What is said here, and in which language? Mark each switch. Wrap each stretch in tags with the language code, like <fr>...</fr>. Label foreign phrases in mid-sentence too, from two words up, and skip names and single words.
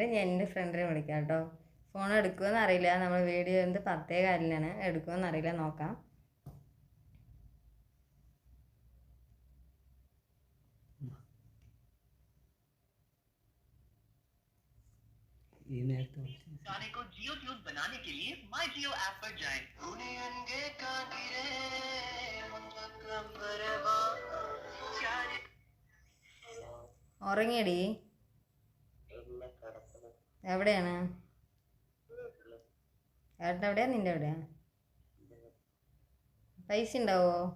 <ml>ഞാൻ എൻ്റെ ഫ്രണ്ടിനെ വിളിക്കാം കേട്ടോ. ഫോൺ എടുക്കുമെന്ന് അറിയില്ല, നമ്മൾ വീഡിയോ 10:15 എടുക്കുമെന്ന് അറിയില്ല, നോക്കാം. ഈ നേരത്തെ</ml> <hi>गाने को जियो ट्यून बनाने के लिए माय जियो ऐप पर जाएं।</hi> <ml>ഉറങ്ങിയടി? എവിടെയാണ് ഏട്ടൻ? എവിടെയാ? നിൻ്റെ എവിടെയാ? പൈസ ഉണ്ടാവോ?</ml>